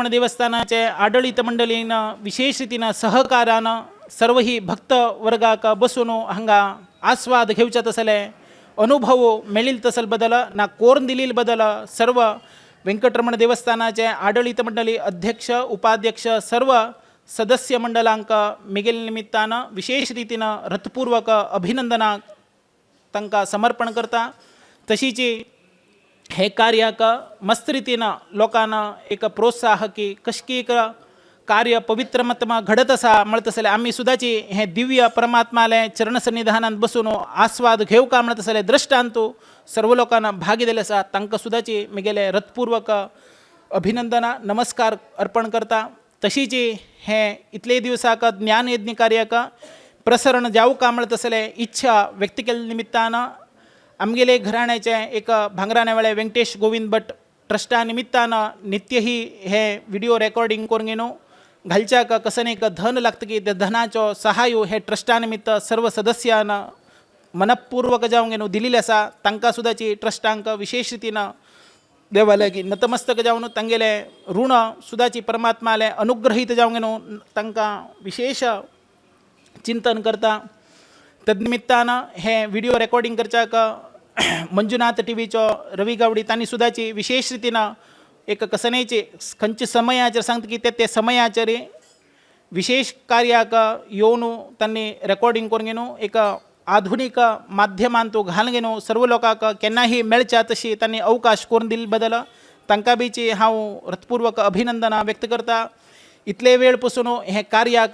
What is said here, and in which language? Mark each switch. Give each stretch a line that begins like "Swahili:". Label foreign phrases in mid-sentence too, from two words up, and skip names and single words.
Konkani: देवस्थानाचे आडळीत मंडळीन विशेष रीतीनं सहकारानं सर्व ही भक्त वर्गाक बसून हांगा आस्वाद घेवचे तसलें अनुभव मेळील तसल बदल ना कोर्न दिलील बदल सर्व व्यंकटरमण देवस्थानाचे आडळीत मंडळी अध्यक्ष उपाध्यक्ष सर्व सदस्य मंडळांक मिगेल निमित्तानं विशेष रीतीनं हृतपूर्वक अभिनंदना तांकां समर्पण करता तशीची हे कार्याक मस्त रितीनं लोकांना एक प्रोत्साह की कशकी एक कार्य पवित्रमत्मा घडत असा म्हणत असले आम्ही सुद्दाची हे दिव्य परमात्माले चरणसन्निधानात बसून आस्वाद घेऊ का म्हणत असले दृष्टांतू सर्व लोकांना भागी दिले आसा तांकां सुद्दाची मिगेले हृतपूर्वक अभिनंदना नमस्कार अर्पण करता तशीची हे इतले दिवसाक ज्ञानयज्ञ कार्याक प्रसरण जाऊ का म्हणत असले इच्छा व्यक्त केल्या निमित्तानं आमगेले घराण्याचे एक भांगराने वेळे व्यंकटेश गोविंद भट ट्रस्टा निमित्तानं नित्य ही हे
English: video recording
Konkani: करून घेणो घालच्याक कसं एक धन लागतं की त्या धनाचो सहाय हे ट्रस्टा निमित्त सर्व सदस्यांना मनपूर्वक जाऊन घेणो दिलेले आसा तांकां सुद्दाची ट्रस्टांक विशेष रितीनं देवाले की नतमस्तक जावन तांगेले ऋण सुद्दाची परमात्माले अनुग्रहीत जाऊन घेणो तांकां विशेष चिंतन करता तद्निमित्तानं हे
English: video recording
Konkani: करच्याक मंजुनाथ टीव्हीचो रवी गावडी तांणी सुद्दाची विशेष रितीनं एक कसनेचे खंयचे समयाचेर सांगता की ते समयाचेर विशेष कार्याक येवन तांणी रेकॉर्डिंग करून घेवन एक आधुनिक माध्यमान तो घालून घेवन सर्व लोकांक केन्नाही मेळच्या तशी तांणी अवकाश करून दिले बदल तांकां बीची हांव हृतपूर्वक अभिनंदना व्यक्त करता इतले वेळ पासून हे कार्याक